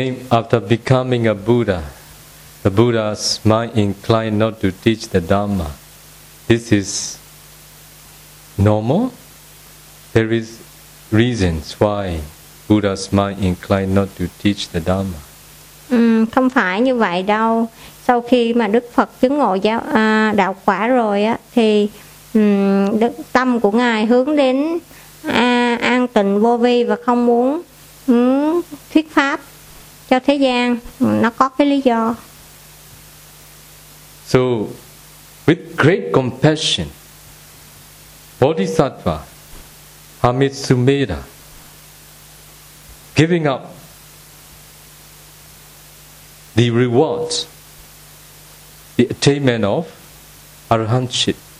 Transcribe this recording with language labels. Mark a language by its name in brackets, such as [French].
[English] After becoming a Buddha, the Buddha's mind inclined not to teach the Dhamma. This is normal. There is reasons why Buddha's mind inclined not to teach the Dhamma. [Vietnamese] Không phải như vậy đâu. Sau khi mà Đức Phật chứng ngộ giáo đạo quả rồi á, thì tâm của ngài hướng đến an tịnh vô vi và không muốn thuyết pháp cho thế gian. Nó có cái lý do. [English] So, with great compassion, Bodhisattva Amitsumeda, giving up the rewards, the attainment of arahantship.